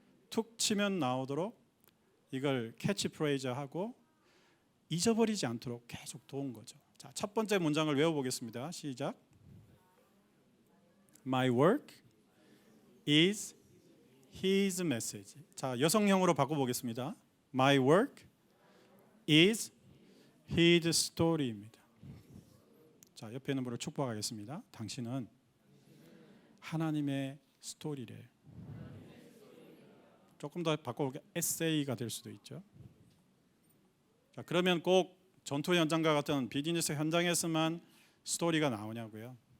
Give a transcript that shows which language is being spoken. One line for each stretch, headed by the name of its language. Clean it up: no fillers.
Korean: 툭 치면 나오도록 이걸 캐치프레이즈하고 잊어버리지 않도록 계속 도운 거죠. 자, 첫 번째 문장을 외워보겠습니다. 시작.
English: My work is His message.
Korean: 자, 여성형으로 바꿔보겠습니다.
English: My work is His story입니다.
Korean: 자, 옆에 있는 분을 축복하겠습니다. 당신은 하나님의 스토리래. 조금 더 바꿔볼게요. 에세이가 될 수도 있죠. 자, 그러면 꼭 전투 현장과 같은 비즈니스 현장에서만 스토리가 나오냐고요.